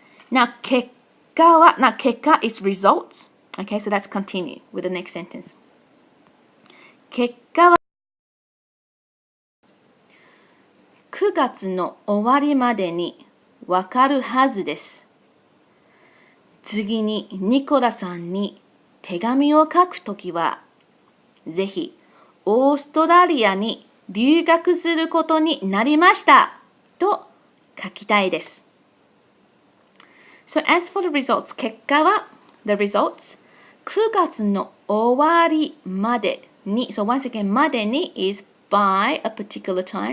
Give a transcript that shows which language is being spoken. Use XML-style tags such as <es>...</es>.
<en>Now, 結果は now 結果 is results. Okay, so let's continue with the next sentence.</en> <ja>結果は9月の終わりまでにわかるはずです。次にニコラさんに手紙を書くときは、ぜひオーストラリアに留学することになりましたと書きたいです。</ja> <en>So as for the results, 結果は the results</en> <ja>9月の終わりまでに</ja> <en>So once again までに is by a particular time.</en>